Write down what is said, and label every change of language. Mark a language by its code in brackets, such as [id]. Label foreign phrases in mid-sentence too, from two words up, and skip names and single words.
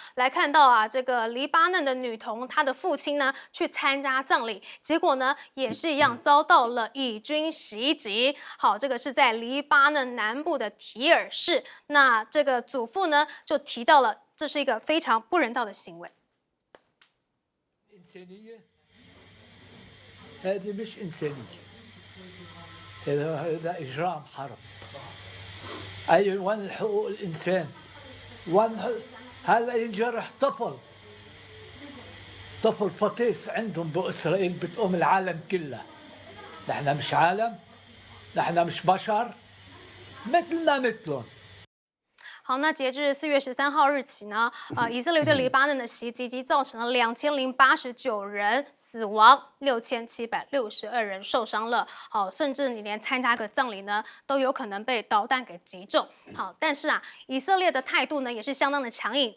[zh] 来看到这个黎巴嫩的女童，她的父亲呢去参加葬礼，结果呢也是一样遭到了以军袭击。好，这个是在黎巴嫩南部的提尔市。那这个祖父呢就提到了，这是一个非常不人道的行为。 [ar] هذا إجرام حرب. أي وين حقوق الإنسان؟ وين هلا ينجرح طفل فطيس عندهم بإسرائيل بتقوم العالم كله. نحن مش عالم، نحن مش بشر، مثلنا مثلهم. [zh] 好，那截至4月13号日起呢，以色列对黎巴嫩的袭击已造成了2089人死亡，6762人受伤了。好，甚至你连参加个葬礼呢，都有可能被导弹给击中。好，但是以色列的态度呢，也是相当的强硬。